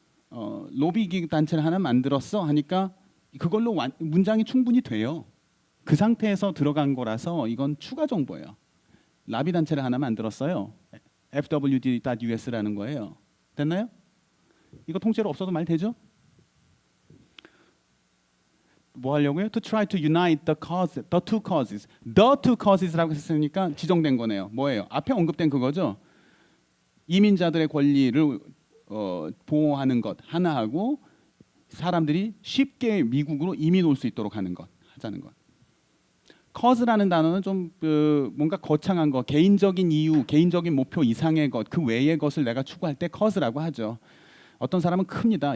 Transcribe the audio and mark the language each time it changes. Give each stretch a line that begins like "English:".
Korean: 로비 기구 단체를 하나 만들었어 하니까 그걸로 문장이 충분히 돼요. 그 상태에서 들어간 거라서 이건 추가 정보예요. 라비 단체를 하나 만들었어요. FWD.US라는 거예요. 됐나요? 이거 통째로 없어도 말 되죠? 뭐 하려고요?
English: To try to unite the two causes. The two causes
Korean: 라고 했으니까 지정된 거네요. 뭐예요? 앞에 언급된 그거죠. 이민자들의 권리를 보호하는 것 하나하고 사람들이 쉽게 미국으로 이민 올 수 있도록 하는 것 하자는 것. cause라는 단어는 좀 뭔가 거창한 거, 개인적인 이유, 개인적인 목표 이상의 것, 그 외의 것을 내가 추구할 때 cause라고 하죠. 어떤 사람은 큽니다.